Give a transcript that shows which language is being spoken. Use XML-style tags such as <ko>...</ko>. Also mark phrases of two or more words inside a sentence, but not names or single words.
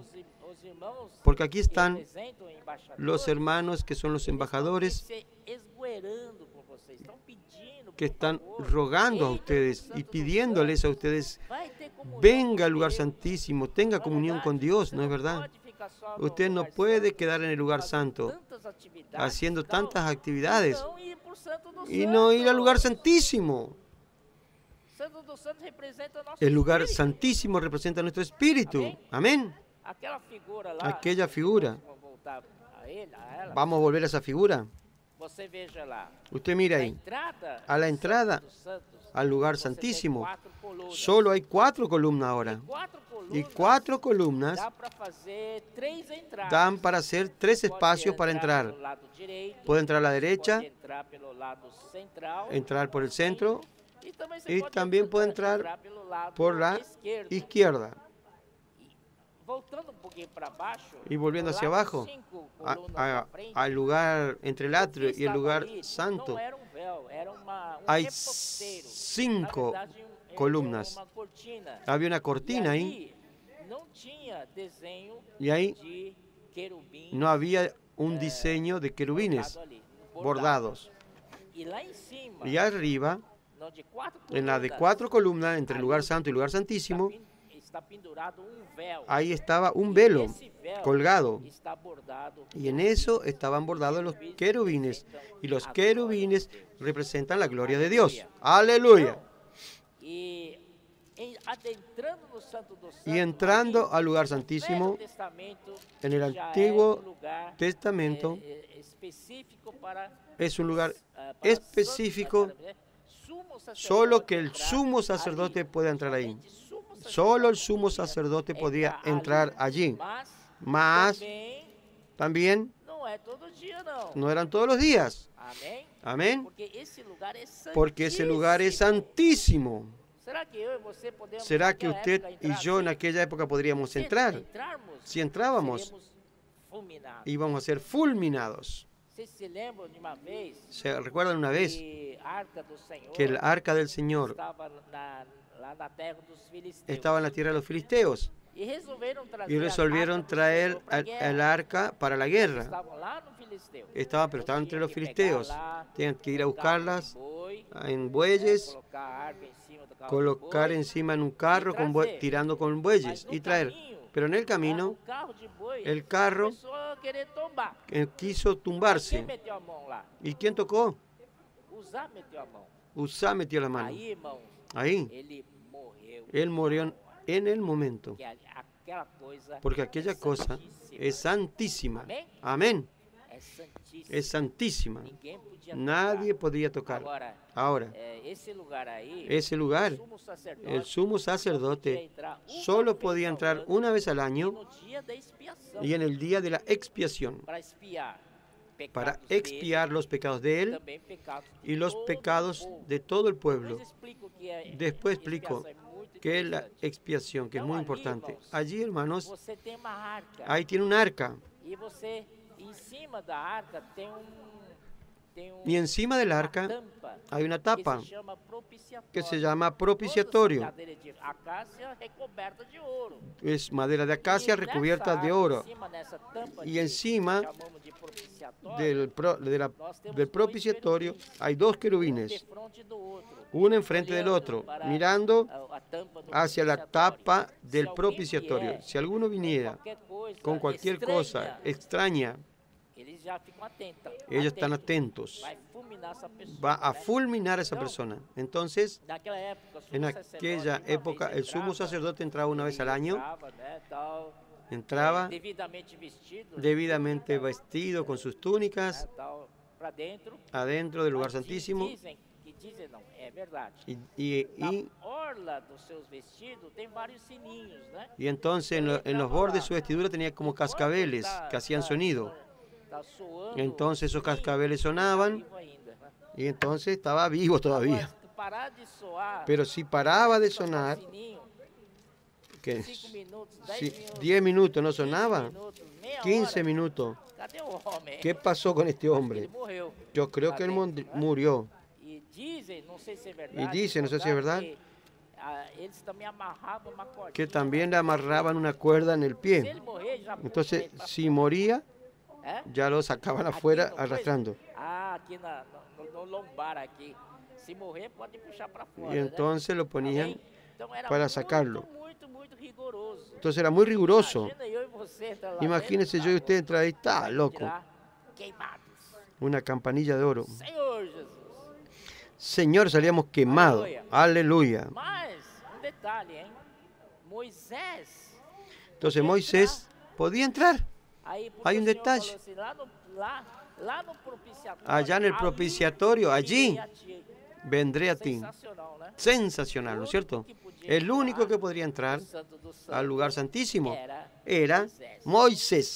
<es>Porque aquí están los hermanos que son los embajadores que están rogando a ustedes y pidiéndoles a ustedes, venga al lugar santísimo, tenga comunión con Dios, ¿no es verdad? Usted no puede quedar en el lugar santo haciendo tantas actividades y no ir al lugar santísimo.</es> <pt>Santo dos Santos representa nosso</pt> <es>El lugar</es> <pt>espírito.</pt> <es>santísimo representa nuestro espíritu. Amén.</es> <pt>Aquela figura lá,</pt> <es>Aquella figura.</es> <pt>vamos voltar a ela.</pt> <es>Vamos a volver a esa figura.</es> <pt>Você veja lá.</pt> <es>Usted mira</es> <pt>Na</pt> <es>ahí,</es> <pt>entrada</pt> <es>a la</es> <pt>do</pt> <es>entrada</es> <pt>Santo dos Santos,</pt> <es>al lugar</es> <pt>você tem</pt> <es>santísimo,</es> <pt>4 colunas.</pt> <es>solo hay 4 columnas ahora.</es> <pt>4</pt> <es>Y</es> <pt>colunas</pt> <es>4 columnas</es> <pt>dá para fazer 3 entradas.</pt> <es>dan para hacer 3 espacios para entrar.</es> <pt>Pelo lado direito,</pt> <es>Puede entrar a la derecha,</es> <pt>pode entrar pelo lado central,</pt> <es>entrar por el centro</es> <pt>e também você</pt> <es>y</es> <pt>pode</pt> <es>también puede entrar</es> <pt>pelo lado</pt> <es>por la</es> <pt>esquerdo.</pt> <es>izquierda.</es> <pt>Voltando um pouquinho para baixo,</pt> <es>Y volviendo</es> <pt>no</pt> <es>hacia</es> <pt>lado</pt> <es>abajo,</es> <pt>5 colunas na frente,</pt> <es>al lugar entre el atrio</es> <pt>o que</pt> <es>y el lugar</es> <pt>estava ali</pt> <es>santo,</es> <pt>não era um véu, era</pt> <es>hay</es> <pt>reposteiro.</pt> <es>5</es> <pt>Na verdade, era</pt> <es>columnas.</es> <pt>uma cortina.</pt> <es>Había una</es> <pt>E</pt> <es>cortina ahí</es> <pt>ali não tinha desenho</pt> <es>y ahí</es> <pt>de querubim</pt> <es>no había un diseño de querubines</es> <pt>bordado ali,</pt> <es>bordados.</es> <pt>E lá em cima,</pt> <es>Y arriba,</es> <pt>no, de 4</pt> <es>en la de</es> <pt>colunas,</pt> <es>4 columnas entre el lugar santo y el lugar santísimo,</es> <pt>está pendurado véu.</pt> <es>ahí estaba un velo</es> <pt>Esse véu</pt> <es>colgado.</es> <pt>está bordado</pt> <es>Y en eso estaban bordados los querubines. Y los querubines representan la gloria de Dios. Aleluya.</es> <pt>E adentrando no Santo dos Santos,</pt> <es>Y entrando</es> <pt>ali,</pt> <es>al lugar</es> <pt>no Velho</pt> <es>santísimo,</es> <pt>Testamento,</pt> <es>en el</es> <pt>já</pt> <es>Antiguo</es> <pt>é um lugar,</pt> <es>Testamento,</es> <pt>específico para</pt> <es>es un lugar</es> <pt>para</pt> <es>específico,</es> <pt>sumo sacerdote</pt> <es>solo que el</es> <pt>entrar</pt> <es>sumo sacerdote</es> <pt>ali.</pt> <es>puede entrar ahí.</es> <pt>Somente sumo sacerdote</pt> <es>Solo el sumo sacerdote podía entrar allí. Mas también</es> <pt>não é todo dia, não.</pt> <es>no eran todos los días.</es> <pt>Amém?</pt> <es>Amén.</es> <pt>Porque esse lugar é santíssimo.</pt> <es>Porque ese lugar es santísimo.</es> <pt>Será que eu e você podemos</pt> <es>¿Será que</es> <pt>naquela</pt> <es>usted</es> <pt>época</pt> <es>y</es> <pt>entrar</pt> <es>yo en</es> <pt>assim?</pt> <es>aquella época podríamos</es> <pt>Se</pt> <es>entrar?</es> <pt>entrarmos,</pt> <es>Si entrábamos,</es> <pt>seremos fulminados.</pt> <es>íbamos a ser fulminados.</es> <pt>Vocês se lembram de uma vez</pt> <es>¿Se recuerdan una vez</es> <pt>que a arca do Senhor</pt> <es>que el arca del Señor</es> <pt>estava lá na terra dos filisteus?</pt> <es>estaba en la tierra de los filisteos?</es> <pt>E resolveram trazer</pt> <es>Y resolvieron traer el arca para la guerra.</es> <pt>Estavam lá no filisteu.</pt> <es>Pero estaban entre los filisteos. Tenían que ir a buscarlas en bueyes,</es> <pt>Colocar a arca em cima do carro</pt> <es>colocar</es> <pt>de boi,</pt> <es>encima en un carro tirando con bueyes y traer. Pero en el camino,</es> <pt>o carro de boi</pt> <es>el carro</es> <pt>começou a querer tombar.</pt> <es>quiso</es> <pt>Quem</pt> <es>tumbarse.</es> <pt>meteu a mão lá?</pt> <es>¿Y quién tocó?</es> <pt>Uzá meteu a mão.</pt> <es>Usá metió la mano.</es> <pt>Aí, irmãos,</pt> <es>Ahí,</es> <pt>ele morreu.</pt> <es>él murió en el momento.</es> <pt>Porque aquela coisa</pt> <es>Porque aquella cosa</es> <pt>santíssima.</pt> <es>es santísima.</es> <pt>Amém?</pt> <es>Amén.</es> <pt>É santíssima.</pt> <es>Es santísima.</es> <pt>Ninguém podia</pt> <es>Nadie</es> <pt>tocar.</pt> <es>podía tocar. Ahora,</es> <pt>Esse lugar aí,</pt> <es>ese lugar,</es> <pt>sumo sacerdote,</pt> <es>el sumo</es> <pt>podia</pt> <es>sacerdote</es> <pt>entrar uma</pt> <es>solo</es> <pt>vez</pt> <es>podía</es> <pt>ao</pt> <es>entrar</es> <pt>ano</pt> <es>una vez al</es> <pt>e</pt> <es>año</es> <pt>no dia da expiação,</pt> <es>y en el día de la expiación,</es> <pt>para espiar</pt> <es>para</es> <pt>pecados dele,</pt> <es>expiar los pecados de él</es> <pt>também pecados de</pt> <es>y los</es> <pt>todo o</pt> <es>pecados</es> <pt>povo.</pt> <es>de todo el pueblo.</es> <pt>Depois explico que é-</pt> <es>Después explico</es> <pt>expiação é muito</pt> <es>que es la</es> <pt>interessante.</pt> <es>expiación, que es muy importante. Allí, hermanos,</es> <pt>Você tem uma arca</pt> <es>ahí tiene un arca.</es> <pt>e você, em cima da arca, tem</pt> <es>Y encima del</es> <pt>uma</pt> <es>arca</es> <pt>tampa</pt> <es>hay una tapa</es> <pt>que se chama propiciatório.</pt> <es>que se llama propiciatorio.</es> <pt>Toda madeira de acácia recoberta de ouro.</pt> <es>Es madera de acacia</es> <pt>E</pt> <es>recubierta</es> <pt>nessa</pt> <es>de</es> <pt>arca,</pt> <es>oro.</es> <pt>em cima dessa tampa</pt> <es>Y</es> <pt>de-</pt> <es>encima</es> <pt>chamamos de propiciatório,</pt> <es>del</es> <pt>nós temos dois</pt> <es>propiciatorio</es> <pt>querubins,</pt> <es>hay dos</es> <pt>um</pt> <es>querubines,</es> <pt>defronte do outro,</pt> <es>uno enfrente del</es> <pt>olhando</pt> <es>otro,</es> <pt>para</pt> <es>mirando</es> <pt>a tampa do</pt> <es>hacia la</es> <pt>propiciatório.</pt> <es>tapa</es> <pt>Se</pt> <es>del</es> <pt>alguém</pt> <es>propiciatorio.</es> <pt>vier</pt> <es>Si alguno</es> <pt>com</pt> <es>viniera</es> <pt>qualquer coisa</pt> <es>con cualquier cosa</es> <pt>estranha,</pt> <es>extraña,</es> <pt>eles já ficam atentos.</pt> <es>ellos están atentos.</es> <pt>Vai fulminar essa pessoa,</pt> <es>Va a</es> <pt>né?</pt> <es>fulminar a esa persona. Entonces,</es> <pt>Naquela época, o sumo</pt> <es>en</es> <pt>sacerdote,</pt> <es>aquella</es> <pt>uma vez</pt> <es>época, el sumo</es> <pt>entrava,</pt> <es>sacerdote entraba una vez al año,</es> <pt>entrava, né, tal,</pt> <es>entraba</es> <pt>devidamente vestido,</pt> <es>debidamente vestido con sus túnicas</es> <pt>né, tal, para dentro.</pt> <es>adentro del lugar</es> <pt>Mas</pt> <es>santísimo</es> <pt>dizem não, é verdade.</pt> <es>y</es> <pt>Na orla dos seus vestidos tem vários sininhos, né?</pt> <es>entonces en los bordes de su vestidura tenía como cascabeles que hacían sonido.</es> <pt>Tá soando,</pt> <es>Entonces esos</es> <pt>o sininho,</pt> <es>cascabeles</es> <pt>tá</pt> <es>sonaban</es> <pt>vivo ainda, né?</pt> <es>y entonces estaba vivo todavía.</es> <pt>Agora, se tu parar de soar,</pt> <es>Pero si paraba de</es> <pt>tocar o</pt> <es>sonar,</es> <pt>sininho,</pt> <es>que</es> <pt>5 minutos, 10</pt> <es>si</es> <pt>minutos,</pt> <es>10 minutos no</es> <pt>15</pt> <es>sonaba,</es> <pt>minutos, meia</pt> <es>15</es> <pt>hora,</pt> <es>minutos,</es> <pt>cadê o homem?</pt> <es>¿qué pasó con este</es> <pt>Ele</pt> <es>hombre?</es> <pt>morreu.</pt> <es>Yo creo que él murió.</es> <pt>E dizem, não sei se é verdade,</pt> <es>dicen, no sé si es verdad,</es> <pt>que, eles também amarravam uma cordinha.</pt> <es>Que también le amarraban una cuerda en el</es> <pt>Se</pt> <es>pie.</es> <pt>ele morrer, já</pt> <es>Entonces,</es> <pt>põe pra</pt> <es>si moría,</es> <pt>É?</pt> <es>ya lo sacaban</es> <pt>Aqui</pt> <es>afuera</es> <pt>no coisa?</pt> <es>arrastrando.</es> <pt>Ah, aqui no lombar aqui. Se morrer, pode puxar para fora.</pt> <es>Y entonces lo</es> <pt>né?</pt> <es>ponían</es> <pt>Amém? Então era</pt> <es>para</es> <pt>muito,</pt> <es>sacarlo.</es> <pt>muito rigoroso.</pt> <es>Entonces era muy riguroso.</es> <pt>Imagina eu e você entrar lá</pt> <es>Imagínense</es> <pt>dentro,</pt> <es>yo y usted entrar ahí, está</es> <pt>vai</pt> <es>loco.</es> <pt>tirar queimados.</pt> <es>Una campanilla de oro.</es> <pt>Senhor Jesus.</pt> <es>Señor, salíamos quemados. Aleluya.</es> <pt>Mas, detalhe, hein?</pt> <es>Moisés. Entonces Moisés podía entrar. Hay un detalle. Allá en el propiciatorio, allí vendré a ti. Sensacional, ¿no es cierto? El único que podría entrar al lugar santísimo era Moisés.</es>